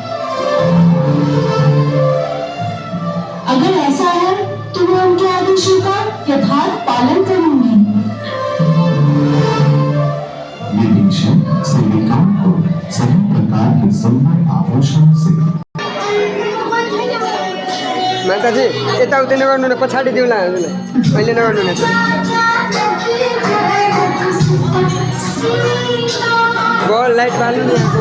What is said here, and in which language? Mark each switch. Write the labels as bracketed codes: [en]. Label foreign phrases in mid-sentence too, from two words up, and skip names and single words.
[hi] अगर ऐसा है तो मैं उनके आदेशों का यथार्थ पालन करूंगी। विभीषण सेविकाओं को सभी प्रकार के सुंदर आभूषण से [ne] माताजी यताउति नगर्नु न, पछाडि दिउँला हजुरलाई, अहिले नगर्नु न। बल लाइट बाल्नु नि यहाँको।